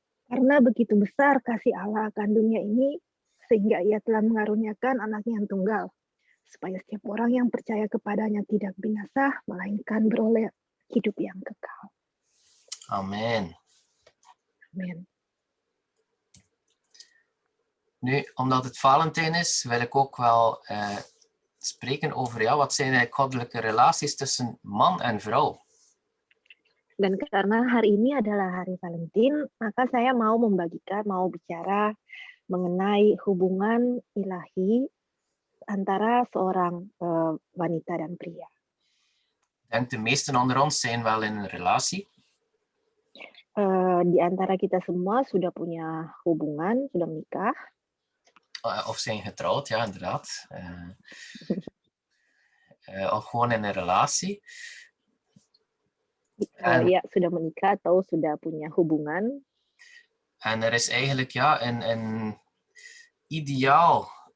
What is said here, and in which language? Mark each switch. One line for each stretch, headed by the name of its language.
Indonesian: Karena begitu besar kasih Allah akan dunia ini, sehingga ia telah mengaruniakan anaknya yang tunggal, supaya setiap orang yang percaya kepadanya tidak binasa, melainkan beroleh hidup yang kekal. Amen. Amen.
Dutch: Nu, omdat het Valentijn is, wil ik ook wel spreken over wat zijn eigenlijk goddelijke relaties tussen man en vrouw.
Indonesian: Dan karena hari ini adalah hari Valentine, maka saya mau bicara mengenai hubungan ilahi antara seorang wanita dan pria.
Dutch: Ik denk de meesten onder ons zijn wel in een relatie.
Indonesian: Di antara kita semua sudah punya hubungan, sudah menikah.
Dutch: Of zijn getrouwd, ja inderdaad. Of gewoon in een relatie.
Indonesian: Ja, sudah menikah atau sudah punya hubungan.
Dutch: En er is eigenlijk een ideaal